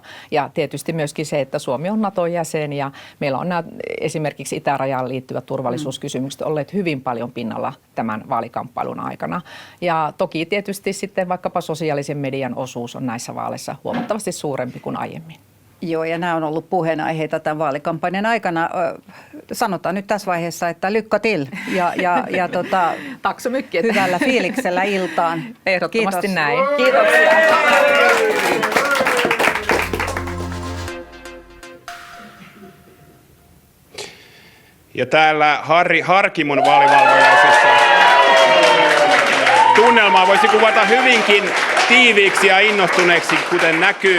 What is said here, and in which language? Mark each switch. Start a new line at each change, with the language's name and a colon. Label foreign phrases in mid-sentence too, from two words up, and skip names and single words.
Finnish: Ja tietysti myöskin se, että Suomi on NATO-jäsen ja meillä on nämä esimerkiksi itärajaan liittyvät turvallisuuskysymykset olleet hyvin paljon pinnalla tämän vaalikamppailun aikana. Ja toki tietysti sitten vaikkapa sosiaalisen median osuus on näissä vaaleissa huomattavasti suurempi kuin aiemmin. Joo, ja nämä on ollut puheenaiheita tämän vaalikampanjan aikana. Sanotaan nyt tässä vaiheessa, että
Swedish: lycka till
Finnish: ja
Swedish: Tack så mycket.
Finnish: Hyvällä fiiliksellä iltaan. Ehdottomasti Kiitos. näin. Kiitoksia. Ja täällä Harri Harkimon vaalivalvojaisessa tunnelmaa voisi kuvata hyvinkin tiiviiksi ja innostuneeksi, kuten näkyy.